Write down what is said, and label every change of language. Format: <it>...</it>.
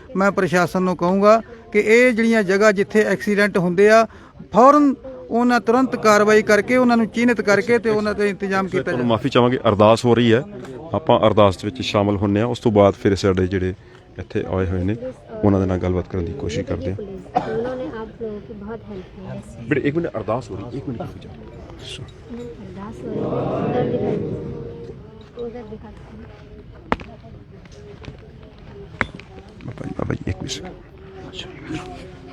<pa>ਮੈਂ ਪ੍ਰਸ਼ਾਸਨ ਨੂੰ ਕਹੂੰਗਾ ਕਿ ਇਹ ਜਿਹੜੀਆਂ ਜਗ੍ਹਾ ਜਿੱਥੇ ਐਕਸੀਡੈਂਟ ਹੁੰਦੇ ਆ ਫੌਰਨ ਉਹਨਾਂ ਤੁਰੰਤ ਕਾਰਵਾਈ ਕਰਕੇ ਉਹਨਾਂ ਨੂੰ ਚਿੰਨ੍ਹਿਤ ਕਰਕੇ ਤੇ ਉਹਨਾਂ ਤੇ ਇੰਤਜ਼ਾਮ ਕੀਤਾ ਤੁਹਾਨੂੰ ਜਾਵੇ। ਮਾਫੀ ਚਾਹਾਂਗੇ, ਅਰਦਾਸ ਹੋ ਰਹੀ ਹੈ, ਆਪਾਂ ਅਰਦਾਸ ਵਿੱਚ ਸ਼ਾਮਲ ਹੁੰਨੇ ਆ। ਉਸ ਤੋਂ ਬਾਅਦ ਫਿਰ ਸਾਡੇ ਜਿਹੜੇ ਇੱਥੇ ਆਏ ਹੋਏ ਨੇ ਉਹਨਾਂ ਦੇ ਨਾਲ ਗੱਲਬਾਤ ਕਰਨ ਦੀ ਕੋਸ਼ਿਸ਼ ਕਰਦੇ ਹਾਂ।</pa> <hi>उन्होंने आप लोगों की बहुत हेल्प की है।</hi> <pa>ਬੇਟੇ ਇੱਕ ਮਿੰਟ, ਅਰਦਾਸ ਹੋ ਰਹੀ, ਇੱਕ ਮਿੰਟ</pa> <hi>रुक जाओ। अरदास हो रही है, उधर दिखा बाबा जी एक मिनट।</hi>